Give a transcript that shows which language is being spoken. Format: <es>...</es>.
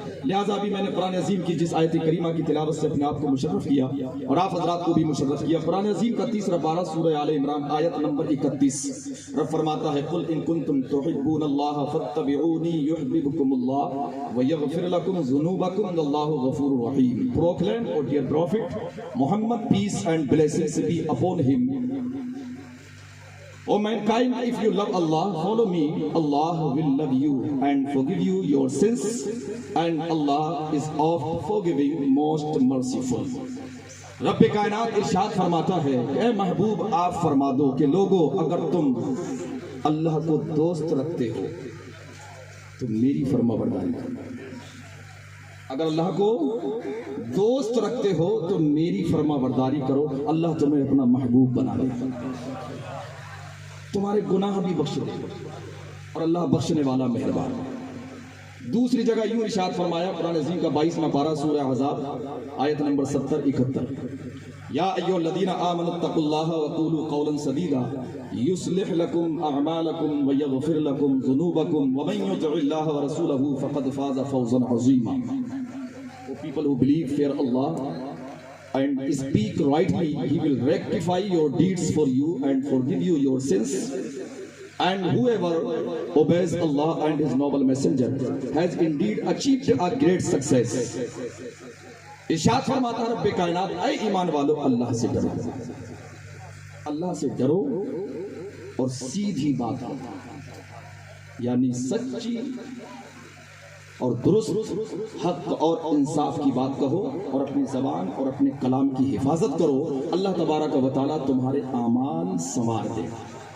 <ur>لہٰذا بھی میں نے قرآن عظیم کی جس آیت کریمہ کی تلاوت سے اپنے آپ کو مشرف کیا اور آپ حضرات کو بھی مشرف کیا، قرآن عظیم کا تیسرا پارہ سورہ آل عمران آیت نمبر 31، رب فرماتا ہے</ur> <ar>قل ان کنتم تحبون اللہ فاتبعونی یحببکم اللہ ویغفر لکم ذنوبکم واللہ غفور رحیم۔</ar> <en>Proclaim, O dear Prophet Muhammad, peace and blessings be upon him. O mankind, if you love Allah, follow me. Allah will love you and forgive you your sins, and Allah is oft forgiving, most merciful.</en> <ur>رب کائنات ارشاد فرماتا ہے کہ اے محبوب آپ فرما دو کہ لوگو اگر تم اللہ کو دوست رکھتے ہو تو میری فرما برداری کرو۔ اگر اللہ کو دوست رکھتے ہو تو میری فرما برداری کرو، اللہ تمہیں اپنا محبوب بنا لے، تمہارے گناہ بھی بخش دے اور اللہ بخشنے والا مہربان ہے۔ دوسری جگہ یوں ارشاد فرمایا قرآن عظیم کا 22واں پارہ سورہ احزاب آیت نمبر 70-71،</ur> <ar>یا ایھا الذین آمنوا اتقوا اللہ وقولوا قولا سدیدا یصلح لکم اعمالکم ویغفر لکم ذنوبکم ومن یطع اللہ ورسولہ فقد فاز فوزا عظیما۔</ar> <en>O people who believe, fear Allah and speak rightly, He will rectify your deeds for you and forgive you your sins. And whoever obeys Allah and His noble messenger has indeed achieved a great success.</en> <ur>ارشاد فرماتا ہے رب کائنات اے ایمان والو اللہ سے ڈرو، اللہ سے ڈرو اور سیدھی بات کرو، یعنی سچی اور درست حق اور انصاف کی بات کہو اور اپنی زبان اور اپنے کلام کی حفاظت کرو، اللہ تبارک و تعالیٰ تمہارے اعمال سنوار دے گا،</ur>